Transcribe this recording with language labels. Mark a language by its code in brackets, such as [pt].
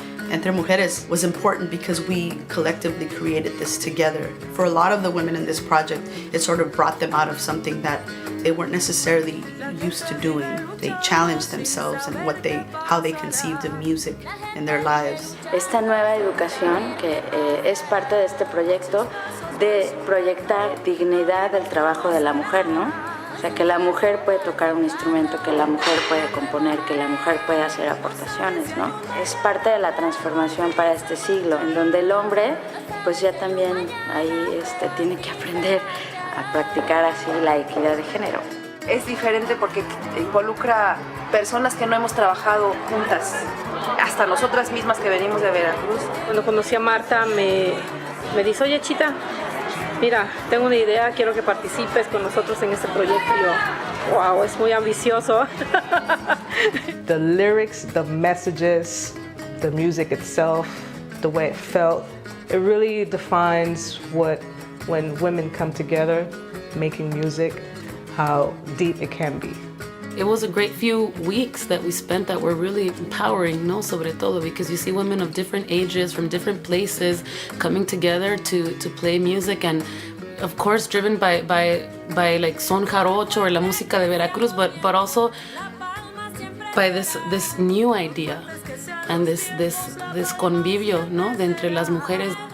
[en] Entre Mujeres was important because we collectively created this together. For a lot of the women in this project, it sort of brought them out of something that they weren't necessarily used to doing. They challenged themselves and how they conceived of music in their lives. [es] Esta nueva educación que es parte de este proyecto de proyectar dignidad del trabajo de la mujer, ¿no? sea, que la mujer puede tocar un instrumento, que la mujer puede componer, que la mujer puede hacer aportaciones, ¿no? Es parte de la transformación para este siglo, en donde el hombre, pues ya también ahí tiene que aprender a practicar así la equidad de género. Es diferente porque involucra personas que no hemos trabajado juntas, hasta nosotras mismas que venimos de Veracruz. Cuando conocí a Marta me dice, oye Chita, mira, tengo una idea, quiero que participes con nosotros en este proyecto. Y yo, wow, es muy ambicioso. [en] The lyrics, the messages, the music itself, the way it felt, it really defines when women come together making music, how deep it can be. It was a great few weeks that we spent that were really empowering, [es] no, sobre todo, [en] because you see women of different ages from different places coming together to play music, and of course driven by like son jarocho or [es] la música de Veracruz, [en] but also by this new idea and this convivio, [es] no, de entre las mujeres.